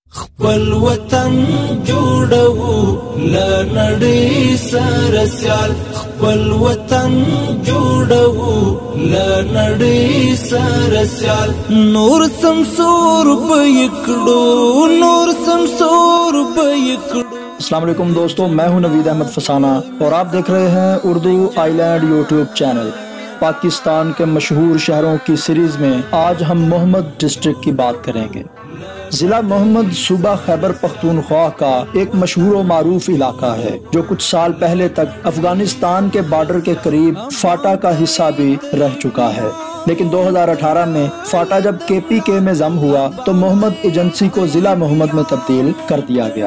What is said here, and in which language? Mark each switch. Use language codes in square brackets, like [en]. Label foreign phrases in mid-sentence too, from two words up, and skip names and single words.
[ps] خپل وطن جوړو لنړۍ سره سیال خپل وطن جوړو لنړۍ سره سیال نور سمسور بکړو نور سمسور بکړو. [ar] السلام علیکم [ur] دوستو، میں ہوں نوید احمد فسانہ اور آپ دیکھ رہے ہیں اردو آئی لینڈ یوٹیوب چینل. پاکستان کے مشہور شہروں کی سیریز میں آج ہم محمد ڈسٹرکٹ کی بات کریں گے. ضلع محمد صوبہ خیبر پختونخوا کا ایک مشہور و معروف علاقہ ہے جو کچھ سال پہلے تک افغانستان کے بارڈر کے قریب فاٹا کا حصہ بھی رہ چکا ہے، لیکن 2018 میں فاٹا جب KPK میں ضم ہوا تو محمد ایجنسی کو ضلع محمد میں تبدیل کر دیا گیا.